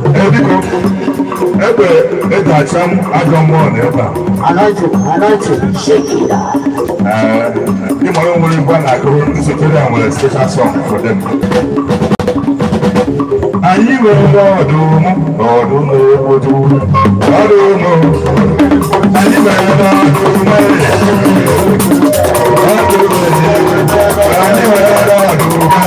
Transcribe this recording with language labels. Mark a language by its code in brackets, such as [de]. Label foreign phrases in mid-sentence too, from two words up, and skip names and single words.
[ig] biko. Egbe eji achọ m ajọ mmụọ na ebe a. [en] Anointing, anointing, shake it. [ig] Eh, ị mara o nwere ngwa na-agụrụ ndị Soteria nwere [en] special song for them. [ig] Anyị nwere ọdụm, ọdụm na-egboju, ọdụm. Anyị nwere ọdụm, ọdụm. Anyị nwere ọdụm.